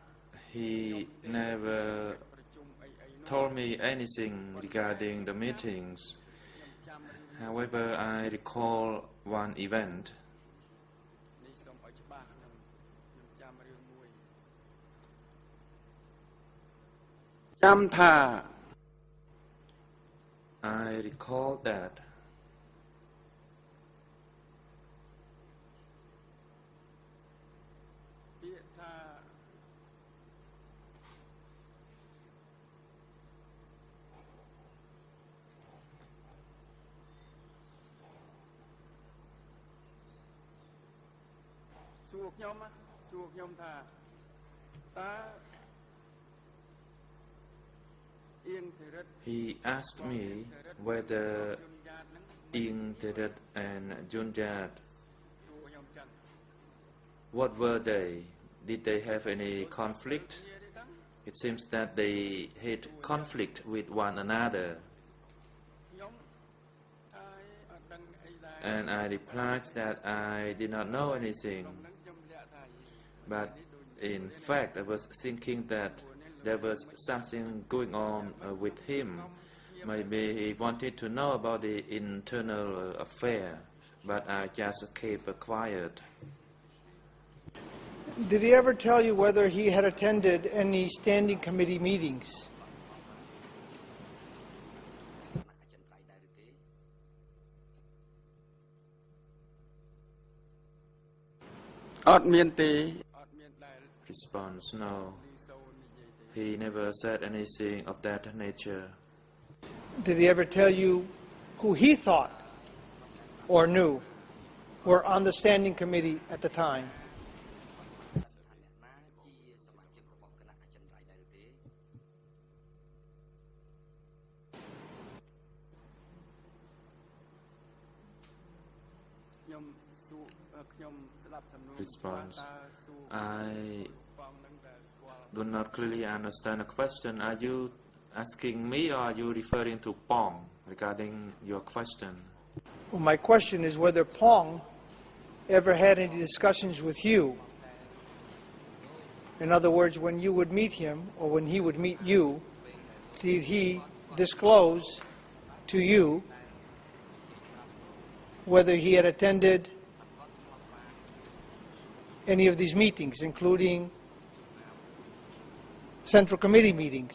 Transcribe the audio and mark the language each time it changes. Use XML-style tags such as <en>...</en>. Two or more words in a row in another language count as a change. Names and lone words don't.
<en>He never told me anything regarding the meetings. However, I recall one event.</en> <km>នេះសូមឲ្យច្បាស់ខ្ញុំចាំរឿងមួយចាំថា</km> <en>I recall that</en> <km>ពាក្យថាសួរខ្ញុំថាតើអៀងធិរិត</km> <en>he asked me whether Ing Therat and Junjat,</en> <km>សួរខ្ញុំចឹង</km> <en>what were they? Did they have any conflict? It seems that they had conflict with one another.</en> <km>ខ្ញុំថាអត់ដឹងអីដែរ</km> <en>And I replied that I did not know anything.</en> <km>ហ្នឹងខ្ញុំលាក់ថា</km> <en>But in fact, I was thinking that there was something going on with him. Maybe he wanted to know about the internal affair, but I just kept quiet. Did he ever tell you whether he had attended any standing committee meetings?</en> <km>អត់មានទេអត់មានដែល</km> <en>Response, no.</en> <km>សូននិយាយទេ</km> <en>He never said anything of that nature. Did he ever tell you who he thought or knew were on the standing committee at the time?</en> <km>ខ្ញុំសួរខ្ញុំស្ដាប់សំណួរ</km> <en>Response.</en> <km>តើសួរ</km> <en>I</en> <km>បងនឹងដែលស្គាល់</km> <en>do not clearly understand the question. Are you asking me or are you referring to Pong regarding your question? Well, my question is whether Pong ever had any discussions with you. In other words, when you would meet him or when he would meet you, did he disclose to you whether he had attended any of these meetings, including Central Committee meetings?</en>